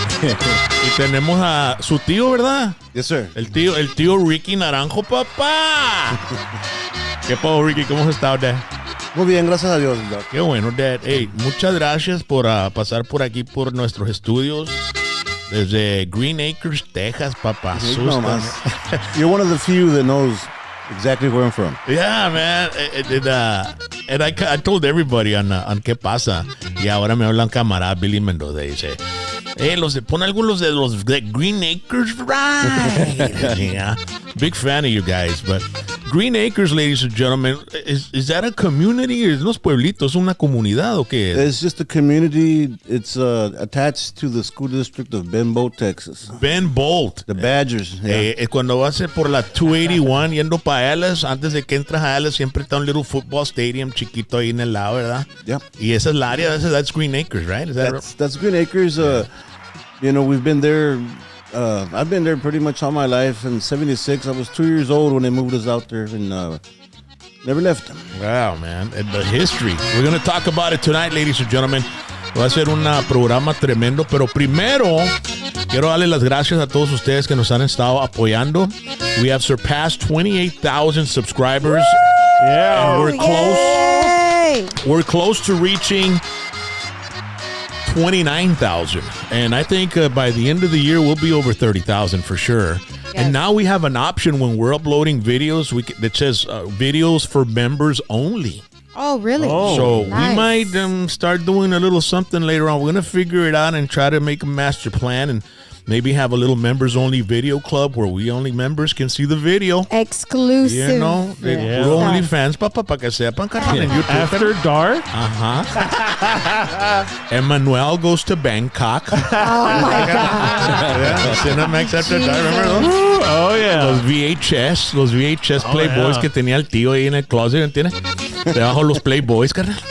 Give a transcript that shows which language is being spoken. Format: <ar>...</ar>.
<es>Y tenemos a su tío, ¿verdad?</es> <en>Yes, sir.</en> <es>El tío Ricky Naranjo, papá. ¿Qué pasó, Ricky? ¿Cómo has estado, Dad? Muy bien, gracias a Dios, Doc. Qué bueno, Dad. Hey, muchas gracias por pasar por aquí, por nuestros estudios. Desde Green Acres, Texas, papá. No más.</es> <en>You're one of the few that knows exactly where I'm from. Yeah, man. And I told everybody on</en> <es>qué pasa. Y ahora me hablan camarada Billy Mendoza y dice, pon algunos de los de Green Acres,</es> <en>right? Yeah. Big fan of you guys, but Green Acres, ladies and gentlemen, is that a community?</en> <es>¿Es unos pueblitos, una comunidad o qué?</es> <en>It's just a community. It's attached to the school district of Ben Bolt, Texas. Ben Bolt. The Badgers. Yeah.</en> <es>Cuando vas por la 281 yendo para Dallas, antes de que entras a Dallas, siempre está un</es> <en>little football stadium</en> <es>chiquito ahí en el lado, ¿verdad?</es> <en>Yeah.</en> <es>Y esa es la área,</es> <en>that's Green Acres, right? Is that That's Green Acres. You know, we've been there. I've been there pretty much all my life. In '76, I was 2 years old when they moved us out there, and never left. Wow, man. And the history. We're going to talk about it tonight, ladies and gentlemen.</en> <es>Va a ser un programa tremendo, pero primero quiero darle las gracias a todos ustedes que nos han estado apoyando.</es> <en>We have surpassed 28,000 subscribers. Yeah. And we're close. Yay! We're close to reaching 29,000. And I think by the end of the year, we'll be over 30,000 for sure. Yes. And now we have an option when we're uploading videos that says videos for members only. Oh, really? Oh. So Nice. we might start doing a little something later on. We're going to figure it out and try to make a master plan and maybe have a little members-only video club where we only members can see the video. Exclusive. You know, Yeah. we're only fans,</en> <es>para que sepan, carnal, en YouTube.</es> <en>After dark. Ajá. Emmanuel goes to Bangkok. Oh, my God. Cinemax After Dark, remember those? Oh, yeah.</en> <es>Los VHS Playboys</es> <en>yeah.</en> <es>que tenía el tío ahí en el closet, ¿entiendes? Debajo los Playboys, carnal.</es>